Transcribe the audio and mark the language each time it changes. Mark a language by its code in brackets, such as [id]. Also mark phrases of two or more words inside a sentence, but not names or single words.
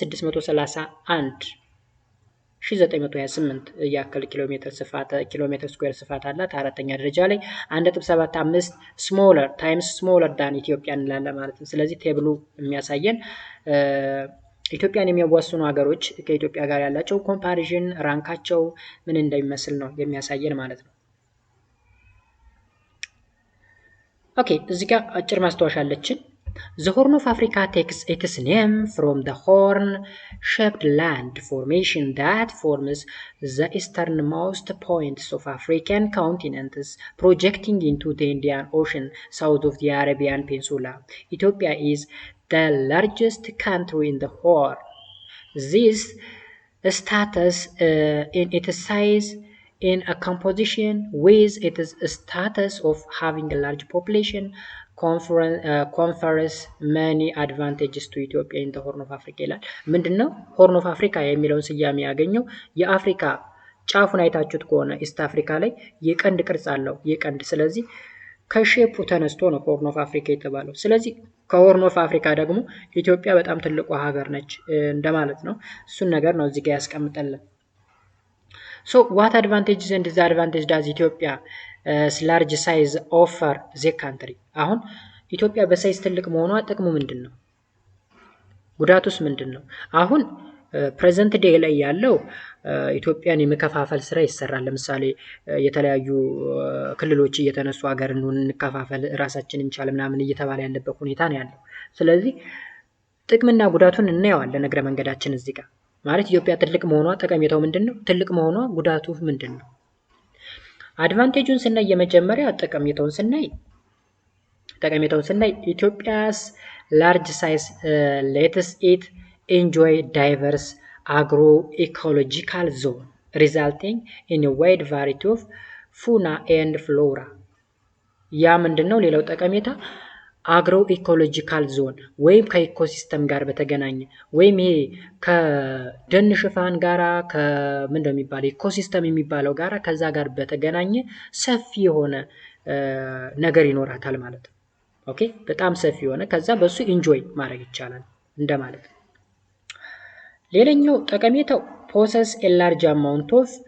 [am] 631,928 ያክል ኪሎ ሜትር ስኩዌር ስፋት አላት አራተኛ ደረጃ ላይ 1.75 [en] smaller times smaller than [am] ኢትዮጵያ እንላለን ማለት ነው ስለዚህ ቴብሉ የሚያሳየን ኢትዮጵያን የሚያዋስኑ ሀገሮች ከኢትዮጵያ ጋር ያላቸው ኮምፓሪዥን ራንካቸው ምን እንደሚመስል ነው የሚያሳየን ማለት ነው ኦኬ እዚህ ጋር አጭር ማስተዋወሻ አለችን [en] The Horn of Africa takes its name from the horn-shaped land formation that forms the easternmost points of African continents, projecting into the Indian Ocean south of the Arabian Peninsula. Ethiopia is the largest country in the Horn. This status in its size in a composition with its status of having a large population confers many advantages to [am] Ethiopia in the Horn of Africa ይላል ምንድነው Horn of Africa የሚለውን ስያሜ ያገኘው የአፍሪካ ጫፉን አይታችሁት ከሆነ ኢስት አፍሪካ ላይ የቀንድ ቅርጽ አለው የቀንድ ስለዚህ ከሼፑ ተነስቶ ነው Horn of Africa የተባለው ስለዚህ ከሆርን ኦፍ አፍሪካ ደግሞ ኢትዮጵያ በጣም ትልቁ ሀገር ነች እንደማለት ነው እሱን ነገር ነው እዚህ ጋር ያስቀምጠልን [en] So what advantages and disadvantages does Ethiopia large size offer the country? [am] አሁን ኢትዮጵያ በሳይዝ ትልቅ መሆኗ ጥቅሙ ምንድነው? ጉዳቱስ ምንድነው? አሁን [en] present day [am] ላይ ያለው ኢትዮጵያን የመከፋፈል ስራ ይሰራል ለምሳሌ የተለያዩ ክልሎች እየተነሱ ሀገርን እንከፋፈል ራሳችንን እንቻል ምናምን እየተባለ ያለበት ሁኔታ ነው ያለው ስለዚህ ጥቅምና ጉዳቱን እናየዋለን እግረ መንገዳችን እዚህ ጋር ማለት ኢትዮጵያ ትልቅ መሆኗ ጠቀሜታው ምንድነው ትልቅ መሆኗ ጉዳቱ ምንድነው አድቫንቴጁን ስናይ የመጀመሪያ ጠቀሜታውን ስናይ ኢትዮጵያስ [en] large size lets it enjoy diverse agroecological zone resulting in a wide variety of fauna and flora [am] ያ ምንድነው ሌላው ጠቀሜታ [en] agro ecological zone [am] ወይም ከኢኮሲስተም ጋር በተገናኘ ወይም ይሄ ከደን ሽፋን ጋራ ከምንድነው የሚባለው ኢኮሲስተም የሚባለው ጋራ ከዛ ጋር በተገናኘ ሰፊ የሆነ ነገር ይኖራታል ማለት ነው። ኦኬ በጣም ሰፊ የሆነ ከዛ በሱ ኢንጆይ ማድረግ ይቻላል እንደማለት ነው። ሌላኛው ጠቀሜታው [en] possess a large amount of